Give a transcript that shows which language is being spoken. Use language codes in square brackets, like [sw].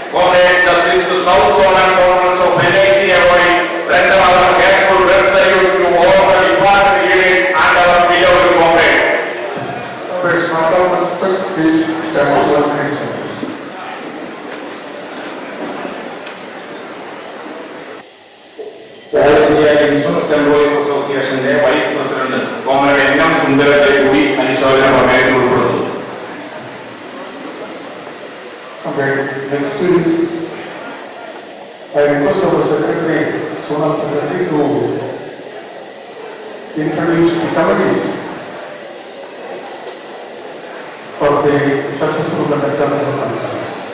[en] Comrades, the South Zonal Conference of Licaoi render our careful salute to all the departed leaders and our beloved comrades. Comrades, mark out respect, please stand for 1 minute silence. All India Insurance Employees Association Vice President Comrade N.M. [ml] Sundarate കൂടി അനുശോചന പ്രമേയത്തിൽ ഉൾപ്പെടുന്നു. [en] Okay, next is, I request our secretary, Zonal Secretary, to introduce the committees for the successful conduct of the conference.